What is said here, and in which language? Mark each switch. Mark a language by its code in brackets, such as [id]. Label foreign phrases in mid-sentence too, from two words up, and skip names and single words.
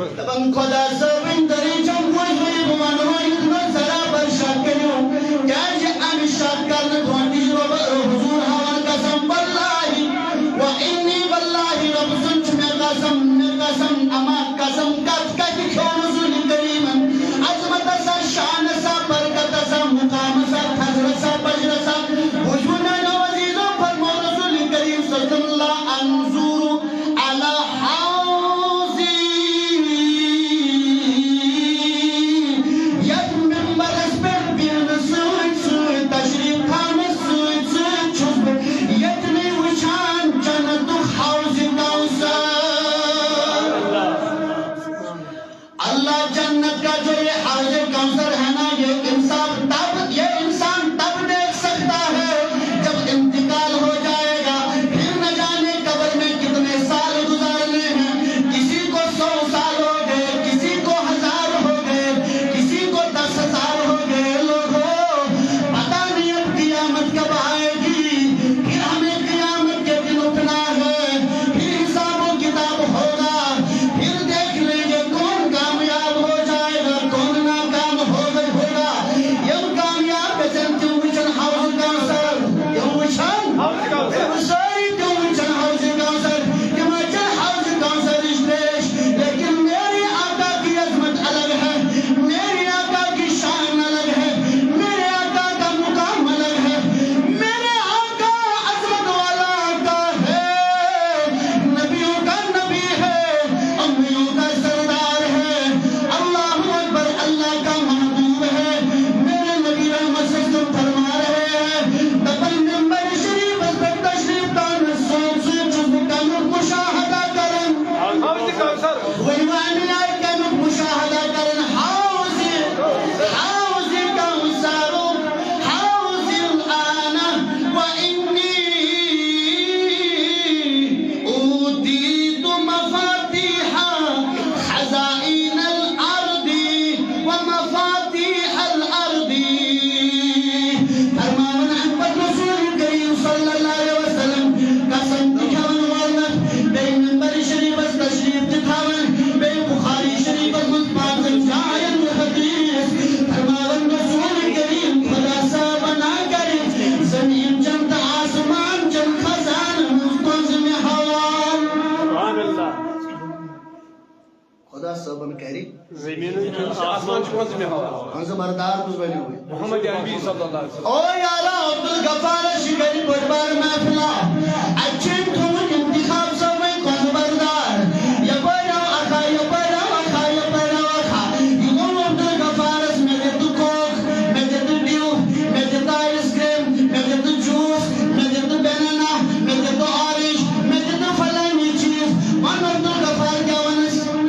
[ks] دپان خدا صٲبٕنۍ دٔری چھم خۄش وۄنۍ بہٕ ونہو یِتھ منٛز ذرا بر شک کٔرِو کیازِ امہِ شک کرنہٕ برونٛٹھ تہِ چھُ حضوٗر ہاوان قسم [ar] واللہ و انی واللہ [ks] رب سُنٛد چھُ مےٚ قسم اما قسم کتھ کتہِ کھیوٚو رسول کریٖمن عظمت سا شان سا برکت سا مقام سا فضل سا بجر سا بوٗزوٕ میانیو عزیٖزو فرمو رسول کریم [ar] صلی اللہ انظور علی حوضی [ks] یتھ ممبرس پٮ۪ٹھ بیہنہٕ سۭتۍ سۭتۍ تشریٖف تھاونہٕ سۭتۍ سۭتۍ چھُس بہٕ ییٚتنٕے وٕچھان جنتُک [ur] حوض کوثر اللہ جنت کا جو یہ حوض کوثر ہے نا یہ انسان تب دیکھ سکتا ہے جب انتقال ہو جائے گا پھر نہ جانے قبر میں کتنے سال گزارنے ہیں کسی کو 100 سال ہو گئے کسی کو 1000 ہو گئے کسی کو 10,000 ہو گئے لوگوں پتہ نہیں اب قیامت کب آئے گی پھر ہمیں قیامت کے دن اٹھنا ہے پھر حساب و کتاب ہوگا پھر دیکھ لیں گے کون کامیاب ہو جائے گا کون ناکام ہوگا [ks] یم کامیاب گژھن تِم وٕچھن حوض کوثر تِم وٕچھن سٲری تِم وٕچھن حوض کوثر تِم چٮ۪ن حوض کوثرٕچ تریش [ur] لیکن میرے آقا کی عظمت الگ ہے میرے آقا کی شان الگ ہے میرے آقا کا مقام الگ ہے میرے آقا عظمت والا آقا ہے نبیوں کا نبی ہے امیوں کا سردار ہے اللہ اکبر اللہ کا محبوب ہے میرے نبی رحمت سے تم فرما رہے ہیں دپن ممبر شریف پر تشریف تانے [ks] سوچ چھُس بہٕ کمیُک مشاہدہ کران حوض کوثر وۄنۍ وَنہِ آیہِ کمیُک مشاہدہ کران حوض کوثرُک حوض [ar] الآن وإني أوتيت مفاتيح خزائن الأرض ومفاتيح الأرض [ks] فرماون احمد رسول کریم [ar] صلی اللہ علیہ وسلم [ks] قسم تہِ کھٮ۪وان والنس بیٚیہِ ممبر شریفس تشریف تہِ تھاوان بیٚیہِ بخاری شریفس منٛز 5 جاین حدیث فرماون رسول کریم خدا صاحب نہ کرِ زمین چن تہٕ آسمان چن خزانن ہٕنٛز تُہنٛزِ مےٚ حوال [ar] سبحان اللہ [ks] خدا صاحبن کرِ زمین آسمان چھُ میں ہوا ہنٛزٕ بردار کُس بنیو [ar] محمد عربی صلی اللہ علیہ وسلم [ks] او یارا عبدالغفار شکری بڑ بار محفلہ اچھے تھومن انتخاب سوئے کون بردار یپرا اخا یپرا اخا یپرا اخا یوں عبدالغفارس میں دے تو کوک میں دے تو ڈیو میں دے تو [en] ice cream [ks] میں دے تو جوس میں دے تو بینانا میں دے تو آرنج میں دے تو فلانی چیز ون عبدالغفار کیا ونس